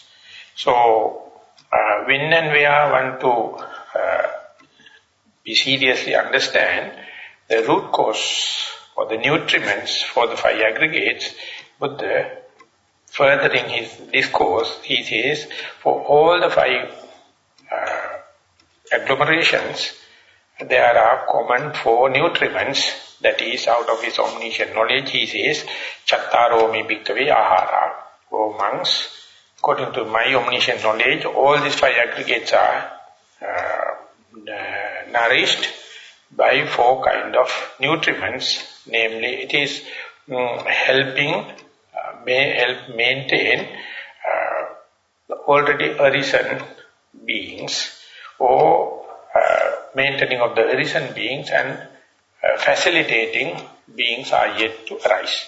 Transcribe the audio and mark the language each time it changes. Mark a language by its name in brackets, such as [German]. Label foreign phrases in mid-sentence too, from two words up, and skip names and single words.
[English] So when and where one to be seriously understand the root cause or the nutriments for the 5 aggregates, Buddha, furthering his discourse, he says, for all the 5 agglomerations, there are common 4 nutriments. That is, out of his omniscient knowledge, he says, [Pali] Chattaro me bhikkave ahara. [English] O monks, according to my omniscient knowledge, all these 5 aggregates are nourished by 4 kind of nutriments. Namely, it is helping, may help maintain the already arisen beings, or maintaining of the arisen beings, and facilitating beings are yet to arise.